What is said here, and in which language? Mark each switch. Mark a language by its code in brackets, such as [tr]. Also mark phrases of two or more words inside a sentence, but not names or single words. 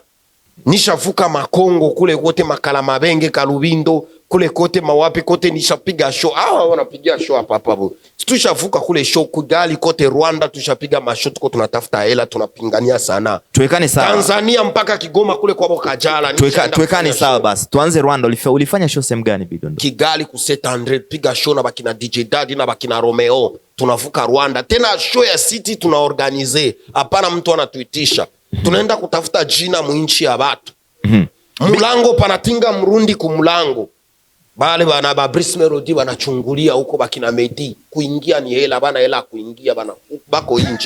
[sw] Nishavuka Makongo kule kote, Makala Mabenge, Kalubindo, kule kote mawapi kote nishapiga show. Wanapigia show hapa. Tushavuka kule show Kigali kote Rwanda, tushapiga mashow, tuko tunatafuta hela, tunapingania sana. Tuwekane sawa. Tanzania mpaka Kigoma kule kwa KAJALA. Tuwekane sawa basi. Tuanze Rwanda, ulifanya show sehemu gani Bidondo? Kigali ku 700 piga show na bakina DJ Daddy na bakina Romeo. Tunavuka Rwanda. Tena show ya city tunaorganize. Hapana mtu anatuitisha. Tunaenda kutafuta jina mwinchi ya batu. Mulango panatinga Mrundi kumulango. Bale bana Babris Melody banachungulia huko bakina Medi. Kuingia ni hela, bana hela kuingia bana bako nje.